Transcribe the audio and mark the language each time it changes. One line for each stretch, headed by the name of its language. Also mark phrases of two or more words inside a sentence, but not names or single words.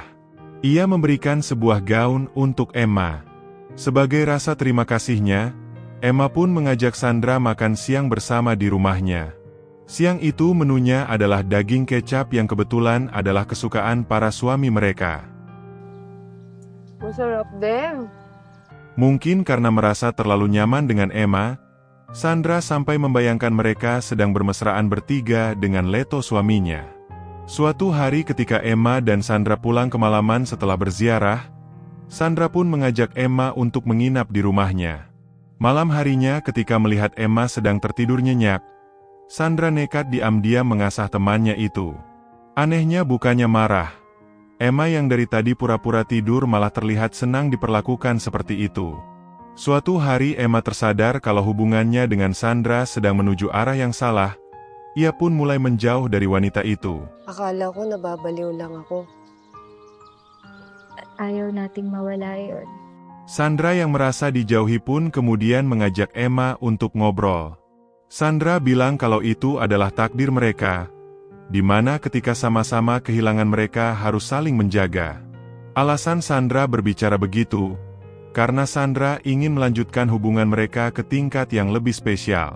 Indonesian: Ia memberikan sebuah gaun untuk Emma. Sebagai rasa terima kasihnya, Emma pun mengajak Sandra makan siang bersama di rumahnya. Siang itu menunya adalah daging kecap yang kebetulan adalah kesukaan para suami mereka.
Filipino: Masarap din.
Indonesian: Mungkin karena merasa terlalu nyaman dengan Emma, Sandra sampai membayangkan mereka sedang bermesraan bertiga dengan Lito suaminya. Suatu hari ketika Emma dan Sandra pulang kemalaman setelah berziarah, Sandra pun mengajak Emma untuk menginap di rumahnya. Malam harinya ketika melihat Emma sedang tertidur nyenyak, Sandra nekat diam-diam mengasah temannya itu. Anehnya bukannya marah. Emma yang dari tadi pura-pura tidur malah terlihat senang diperlakukan seperti itu. Suatu hari Emma tersadar kalau hubungannya dengan Sandra sedang menuju arah yang salah. Ia pun mulai menjauh dari wanita itu.
Filipino: Akala ko nababaliw lang ako. Ayaw nating mawala yun.
Indonesian: Sandra yang merasa dijauhi pun kemudian mengajak Emma untuk ngobrol. Sandra bilang kalau itu adalah takdir mereka, di mana ketika sama-sama kehilangan mereka harus saling menjaga. Alasan Sandra berbicara begitu, karena Sandra ingin melanjutkan hubungan mereka ke tingkat yang lebih spesial.